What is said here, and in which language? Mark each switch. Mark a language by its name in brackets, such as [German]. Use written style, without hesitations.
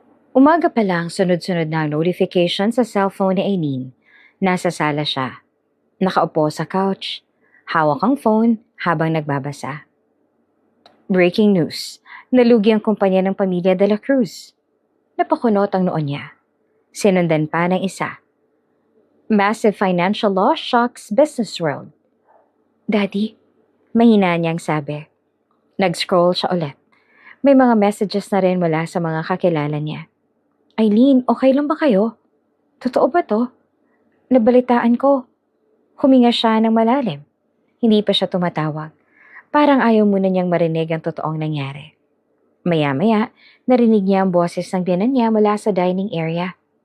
[Filipino] Umaga pa lang sunod-sunod na ang notification sa cellphone ni Aileen. Nasa sala siya. Nakaupo sa couch. Hawak ang phone habang nagbabasa. [English] Breaking news. [Filipino] Nalugi ang kumpanya ng pamilya de la Cruz. Napakunot ang noon niya. Sinundan pa ng isa. [English] Massive financial loss shocks business world. [Filipino] Daddy, mahina niyang sabi. Nag-scroll siya ulit. May mga messages na rin mula sa mga kakilala niya. Aileen, okay lang ba kayo? Totoo ba to? Nabalitaan ko. Huminga siya ng malalim. Hindi pa siya tumatawag. Parang ayaw muna niyang marinig ang totoong nangyari. Maya-maya, narinig niya ang boses ng biyanan niya mula sa dining area.